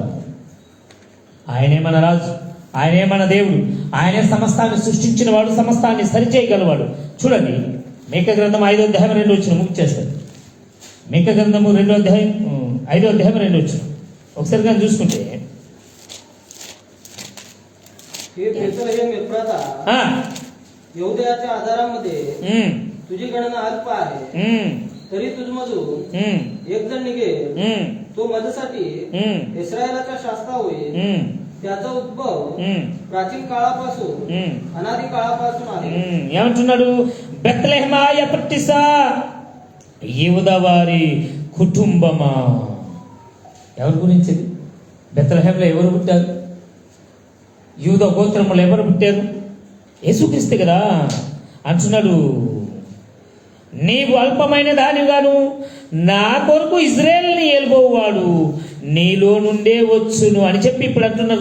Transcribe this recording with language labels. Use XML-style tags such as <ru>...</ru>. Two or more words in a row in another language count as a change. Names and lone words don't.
<te>ఆయనే మన రాజు, ఆయనే మన దేవుడు, ఆయనే సమస్తాన్ని సృష్టించిన వాడు, సమస్తాన్ని సరిచేయగలవాడు. చూడండి, మీకా గ్రంథం 5:2 ముగిచేస్తాడు. మీకా గ్రంథము 5:2 ఒకసారి కానీ చూసుకుంటే,</te> <mr>हे बेथलेहेम एफ्राता, यहूदाच्या आधारामध्ये तुझी गणना अल्प आहे. तरी तुझमधून हम्म, एक जण निघेल, हम्म, तो माझ्यासाठी हम्म, इस्रायलाचा शास्ता होईल. हम्म, त्याचा उद्भव हम्म, प्राचीन काळापासून हम्म. अनादी काळापासून आहे.</mr> <te>ఏమంటున్నాడు? బెత్లెహేమా ఎఫ్రాయిమా యూదా వారి కుటుంబమా. ఎవరి గురించి ఇది? బెత్లెహేంలో ఎవరు పుట్టారు? యూదా గోత్రములు ఎవరు పుట్టారు? యేసుక్రీస్తు కదా. అంటున్నాడు, నీవు అల్పమైన దానిగాను నా కొరకు ఇజ్రాయేల్ని ఏలుబోవాడు నీలో నుండే వచ్చును అని చెప్పి ఇప్పుడు అంటున్నారు.</te>